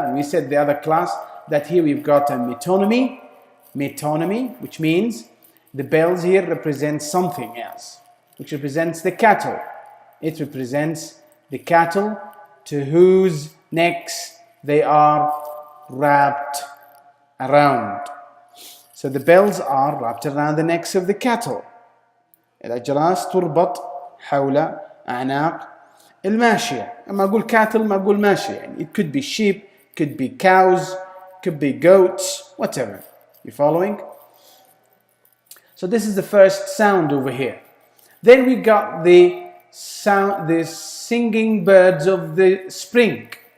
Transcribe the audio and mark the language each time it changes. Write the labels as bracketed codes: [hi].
[en] And we said the other class that here we've got a metonymy, which means the bells here represent something else, which represents the cattle. It represents the cattle to whose necks they are wrapped around. So the bells are wrapped around the necks of the cattle. [ar] الأجراس تربط حول أعناق الماشية. أما أقول cattle ما أقول ماشية. يعني [en] it could be sheep, could be cows, could be goats, whatever. You following? So this is the first sound over here. Then we got the singing birds of the spring.